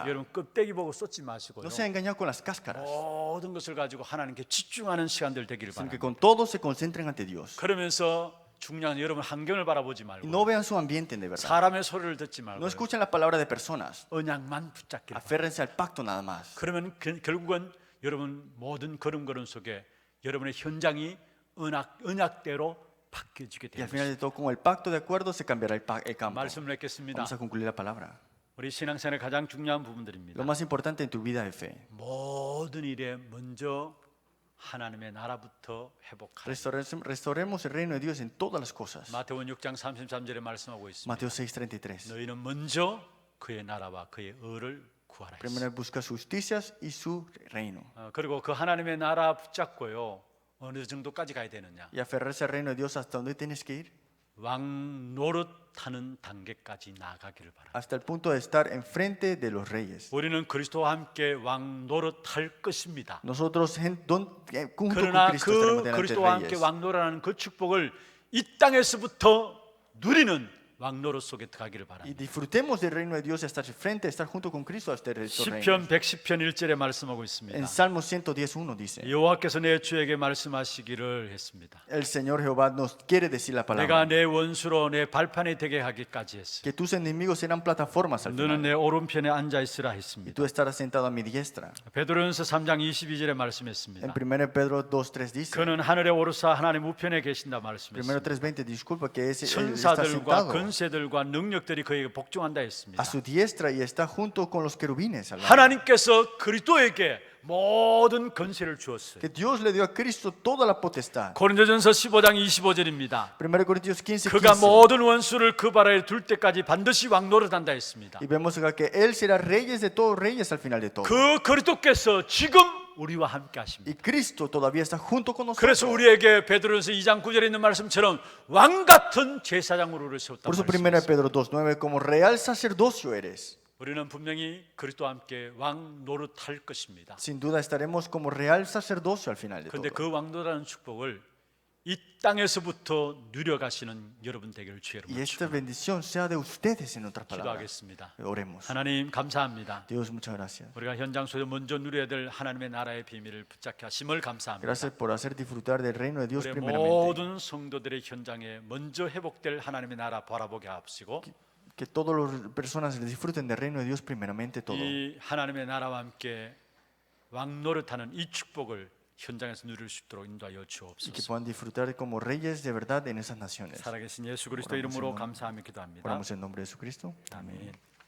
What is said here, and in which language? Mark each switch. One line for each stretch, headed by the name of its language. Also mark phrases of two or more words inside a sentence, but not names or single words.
Korean: 여러분 껍데기 보고 쏟지 마시고요.
Spanish: No se ha engañado con las cáscaras,
Korean: 모든 것을 가지고 하나님께 집중하는 시간들 되기를
Spanish: sino que
Korean: 바랍니다.
Spanish: con todo se concentren ante Dios.
Korean: 그러면서 중요한 여러분 환경을 바라보지
Spanish: Y
Korean: 말고
Spanish: no vean su ambiente de verdad.
Korean: 사람의 소리를 듣지
Spanish: No
Korean: 말고
Spanish: escuchen la palabra de personas.
Korean: 언약만 붙잡기를 바랍니다.
Spanish: Aférrense al pacto nada más.
Korean: 그러면 결국은 여러분 모든 걸음걸음 속에 여러분의 현장이 언약대로 바뀌어지게
Spanish: Y al
Korean: 됩니다.
Spanish: final de todo, con el pacto de acuerdo se cambiará el campo.
Korean: 말씀을 맺겠습니다.
Spanish: Vamos a concluir la palabra.
Korean: 우리 신앙생활의 가장 중요한 부분들입니다.
Spanish: Lo más importante en tu vida de fe.
Korean: 모든 일에 먼저 하나님의 나라부터 회복하라.
Spanish: Restauremos el reino de Dios en todas las cosas.
Korean: 마태복음 6장 33절에 말씀하고 있습니다.
Spanish: Mateo 6:33.
Korean: 너희는 먼저 그의 나라와 그의 의를 구하라.
Spanish: Primero busca sus justicias y su reino.
Korean: 그리고 그 하나님의 나라 붙잡고요. 어느 정도까지 가야 되느냐?
Spanish: Y aferrarse al reino de Dios hasta donde tienes que ir.
Korean: 왕 노릇하는 단계까지 나아가기를 바랍니다.
Spanish: Hasta el punto de estar enfrente de los reyes.
Korean: 우리는 그리스도와 함께 왕 노릇할 것입니다.
Spanish: Nosotros junto con
Korean: 그러나
Spanish: Cristo
Korean: 그
Spanish: estaremos delante de
Korean: 그리스도와 함께
Spanish: reyes.
Korean: 왕 노릇하는 그 축복을 이 땅에서부터 누리는 왕 노릇 속에 들어가기를
Spanish: Y
Korean: 바랍니다.
Spanish: disfrutemos del reino de Dios, estar frente, estar junto con Cristo hasta estos
Korean: 시편
Spanish: reinos.
Korean: 110편 1절에 말씀하고 있습니다.
Spanish: En Salmo 110:1 dice:
Korean: 여호와께서 내 주에게 말씀하시기를 했습니다.
Spanish: El Señor Jehová nos quiere decir la
Korean: 내가
Spanish: palabra.
Korean: 내 원수로 내 발판이 되게 하기까지 했으니
Spanish: Que tus enemigos serán plataformas al
Korean: 너는
Spanish: final.
Korean: 내 오른편에 앉아 있으라
Spanish: Y
Korean: 했습니다.
Spanish: tú estarás sentado a mi diestra.
Korean: 베드로전서 3장 22절에
Spanish: En
Korean: 말씀했습니다.
Spanish: 1 Pedro 2:3 dice.
Korean: 그는 하늘에 오르사 하나님 우편에 계신다
Spanish: Primero
Korean: 말씀했습니다.
Spanish: 3:20 disculpa que él está
Korean: 천사들과
Spanish: sentado
Korean: 근세들과 능력들이 그에게 복종한다 했습니다.
Spanish: a su diestra y está junto con los querubines al lado.
Korean: 하나님께서 그리스도에게 모든 권세를 주었어요.
Spanish: Que Dios le dio a Cristo toda la potestad.
Korean: 고린도전서 15장 25절입니다.
Spanish: 1 Corintios 15:15.
Korean: 그가 모든 원수를 그 발에 둘 때까지 반드시 왕노릇한다 했습니다.
Spanish: Y vemos acá que él será reyes de todos reyes al final de todo.
Korean: 그 그리스도께서 지금 우리와 함께 하십니다.
Spanish: Y Cristo todavía está junto con
Korean: 그래서
Spanish: nosotros.
Korean: 우리에게 베드로전서 2장 9절에 있는 말씀처럼 왕 같은 제사장으로 우리를 세웠다고
Spanish: Por eso 1
Korean: 말씀했습니다.
Spanish: Pedro 2:9 como real sacerdocio eres.
Korean: 우리는 분명히 그리스도와 함께 왕 노릇할 것입니다.
Spanish: Sin duda estaremos como real sacerdocio al final de
Korean: 그런데
Spanish: todo.
Korean: 그 왕노릇하는 축복을 이 땅에서부터 누려가시는 여러분 되기를 주의
Spanish: Y
Korean: 이름으로
Spanish: esta bendición sea de ustedes en otras palabras.
Korean: 기도하겠습니다.
Spanish: Oremos.
Korean: 하나님 감사합니다.
Spanish: Dios, muchas gracias.
Korean: 우리가 현장 속에 먼저 누려야 될 하나님의 나라의 비밀을 붙잡게 하심을 감사합니다.
Spanish: Gracias por hacer disfrutar del reino de Dios
Korean: 우리
Spanish: primeramente.
Korean: 모든 성도들의 현장에 먼저 회복될 하나님의 나라 바라보게 하옵시고
Spanish: Que todas las personas disfruten del reino de Dios primeramente todo.
Korean: 이 하나님의 나라와 함께 왕노릇하는 이 축복을 현장에서 누릴 수 있도록 인도하여
Spanish: Y que
Korean: 주옵소서.
Spanish: puedan disfrutar como reyes de verdad en esas naciones.
Korean: 살아계신 예수 그리스도 이름으로 감사하며 기도합니다.
Spanish: Oramos en nombre de Jesucristo.
Korean: 아멘.